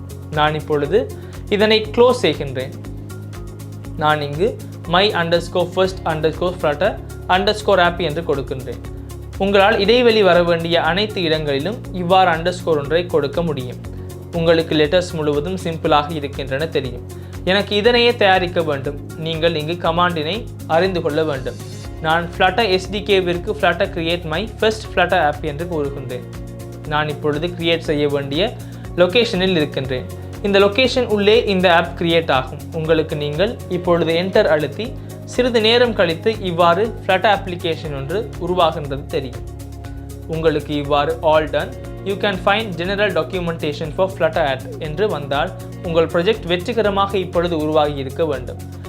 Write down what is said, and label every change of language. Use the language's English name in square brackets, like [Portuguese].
[Tamil] நான் இப்பொழுது இதனை க்ளோஸ் செய்கின்றேன். நான் இங்கு my_first_flutter_app என்று கொடுக்கின்றேன். உங்களால் இடைவெளி வர வேண்டிய அனைத்து இடங்களிலும் இவ்வாறு அண்டர்ஸ்கோர் ஒன்றை கொடுக்க முடியும். உங்களுக்கு லெட்டர்ஸ் முழுவதும் சிம்பிளாக இருக்கின்றன தெரியும். எனக்கு இதனையே தயாரிக்க வேண்டும். நீங்கள் இங்கு கமாண்டினை அறிந்து கொள்ள வேண்டும். நான் Flutter SDKவிற்கு Flutter create my first Flutter app என்று கூறுகின்றேன். நான் இப்பொழுது கிரியேட் செய்ய வேண்டிய லொகேஷனில் இருக்கின்றேன். இந்த லொகேஷன் உள்ளே இந்த ஆப் கிரியேட் ஆகும். உங்களுக்கு நீங்கள் இப்பொழுது என்டர் அழுத்தி சிறிது நேரம் கழித்து இவ்வாறு Flutter அப்ளிகேஷன் ஒன்று உருவாகின்றது தெரியும். உங்களுக்கு இவ்வாறு [English] all done, you can find general documentation for Flutter app [Tamil] என்று வந்தால் உங்கள் ப்ராஜெக்ட் வெற்றிகரமாக இப்பொழுது உருவாகி இருக்க வேண்டும்.